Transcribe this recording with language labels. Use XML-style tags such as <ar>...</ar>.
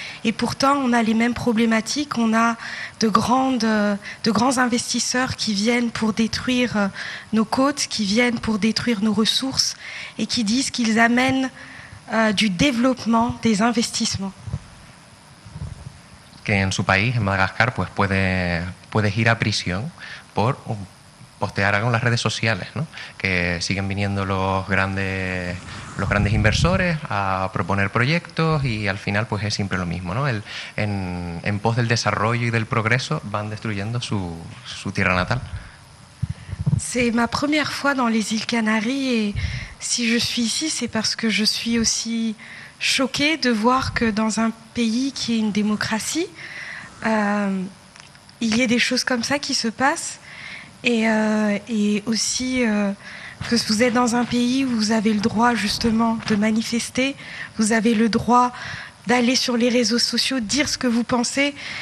<fr>Et pourtant, on a les mêmes problématiques. On a de grands investisseurs qui viennent pour détruire nos côtes, qui viennent pour détruire nos ressources et qui disent qu'ils amènent du développement, des investissements.</fr> <es>Que en su país, en Madagascar, pues puedes ir a prisión por postear algo en las redes sociales, ¿no? Que siguen viniendo los grandes inversores a proponer proyectos y al final pues es siempre lo mismo, ¿no? En pos del desarrollo y del progreso van destruyendo su tierra natal.</es> <fr>C'est ma première fois dans les îles Canaries et si je suis ici, c'est parce que je suis aussi choquée de voir que dans un pays qui est une démocratie, il y ait des choses comme ça qui se passent. Et aussi que vous êtes dans un pays où vous avez le droit justement de manifester, vous avez le droit d'aller sur les réseaux sociaux, dire ce que vous pensez.</fr>